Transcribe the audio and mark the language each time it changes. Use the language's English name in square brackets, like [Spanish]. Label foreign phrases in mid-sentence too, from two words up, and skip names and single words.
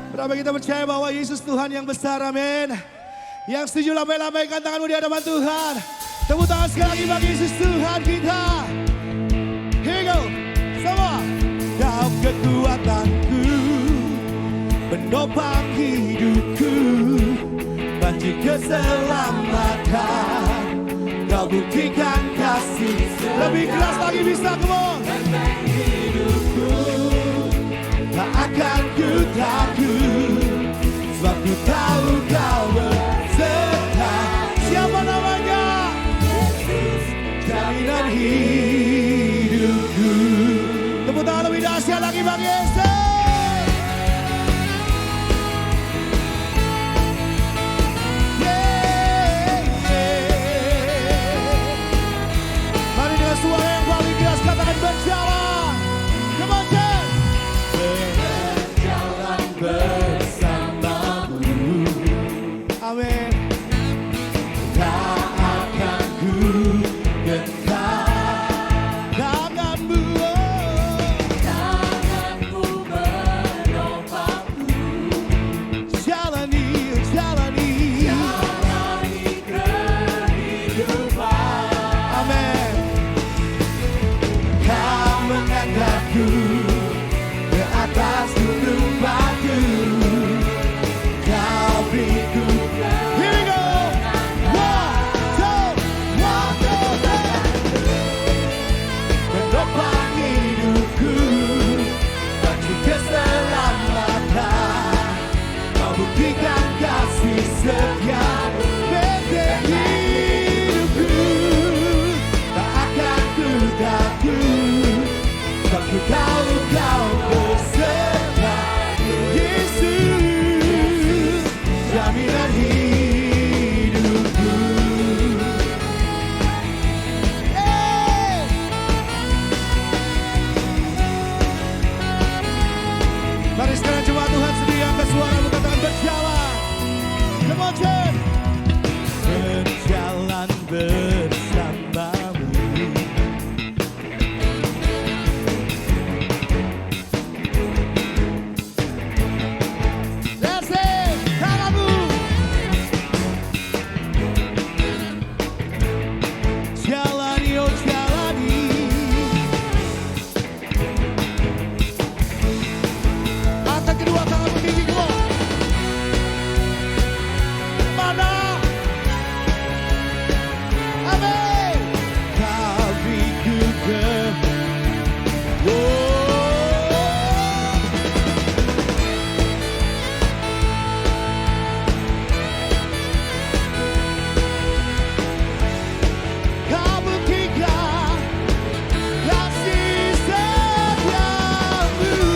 [Indonesian] Sama-sama kita percaya bahwa Yesus Tuhan yang besar, amin. Yang setuju lambaikan tanganmu di hadapan Tuhan. Tepuk tangan sekali lagi bagi Yesus Tuhan kita. [English] Here we go, [Indonesian] semua. Kau kekuatanku, penopang hidupku, banci keselamatan. Kau buktikan kasih. Lebih keras lagi bisa, [English] come on. [Indonesian] Hidupku tak akan ku takut, sebab ku tahu kau beserta. Siapa namanya? Yesus, jaminan hidupku. Tepuk tangan lebih dahsyat lagi bagi Yesus. Mari dengan suara yang paling keras katakan berjalan. [English] Come on, church. [Indonesian] Berjalan bersamamu. Amin. Tak akan ku gentar. Tanganmu, tanganmu menopangku. Jalani, jalani, jalani kehidupan. Amin. Kau mengangkatku ke atas gunung batu. Kau beriku. [English] Here we go. One, two, three. [Indonesian] Menopang hidupku, banci keselamatan. Kau buktikan kasih setia. Benteng hidupku, tak akan ku takut, sebab ku tahu kau beserta. Yesus, jaminan hidupku. Hey! Mari sekarang jemaat Tuhan sedia angkat suaramu katakan berjalan. [English] Come on, church. [Indonesian] Berjalan bersamamu. [English] That's it. [Indonesian] Tanganmu. Jalani, oh jalani. Angkat kedua tanganmu tinggi, [English] come on. [Indonesian] Mana? Amin. Kau beriku ke. Kau buktikan kasih setiamu.